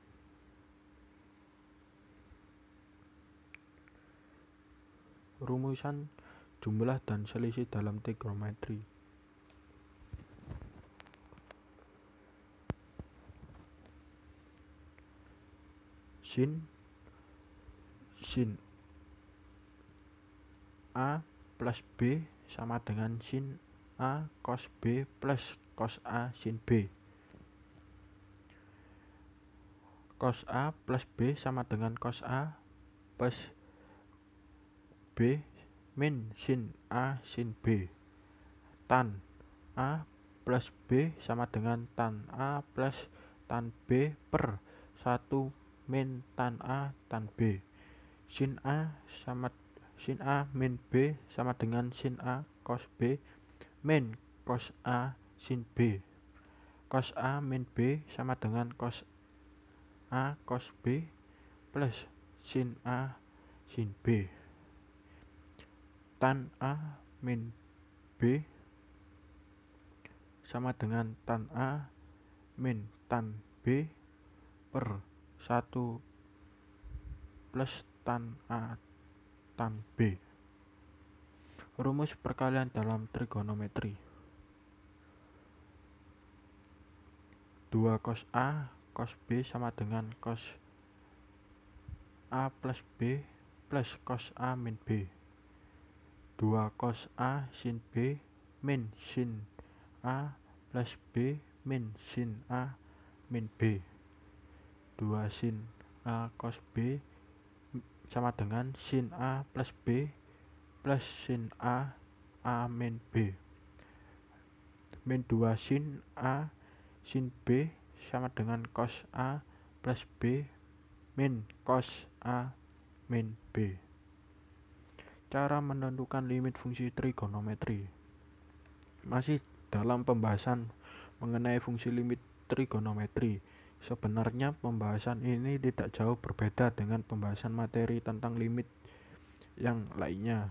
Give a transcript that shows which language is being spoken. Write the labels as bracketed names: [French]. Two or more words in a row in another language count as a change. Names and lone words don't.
[Indonesian] Rumusan jumlah dan selisih dalam trigonometri. Sin A plus B sama dengan sin A cos B plus cos A sin B. Cos A plus B sama dengan cos A plus B min sin A sin B. Tan A plus B sama dengan tan A plus tan B per 1 min tan A tan B. Sin A min B sama dengan sin A cos B min cos A sin B. Cos A min B sama dengan cos A cos B plus sin A sin B. Tan A min B sama dengan tan A min tan B per 1 plus tan A tan B. Rumus perkalian dalam trigonometri. 2 cos A cos B sama dengan cos A plus B plus cos A min B. 2 cos A sin B min sin A plus B min sin A min B. 2 sin A cos B sama dengan sin A plus B plus sin A min B. Min 2 sin A sin B sama dengan cos A plus B min cos A min B. Cara menentukan limit fungsi trigonometri. Masih dalam pembahasan mengenai fungsi limit trigonometri. Sebenarnya pembahasan ini tidak jauh berbeda dengan pembahasan materi tentang limit yang lainnya.